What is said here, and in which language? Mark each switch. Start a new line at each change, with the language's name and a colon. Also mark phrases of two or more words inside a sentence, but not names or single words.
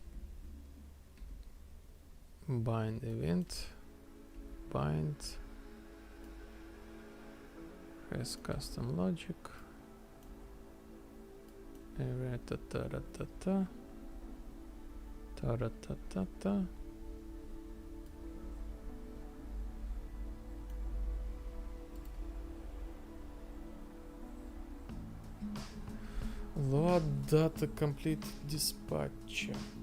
English: Bind event, bind, has custom logic, ta-ra-ta-ta-ra-ta-ta, ta-ra-ta-ta-ta. Load data complete dispatcher.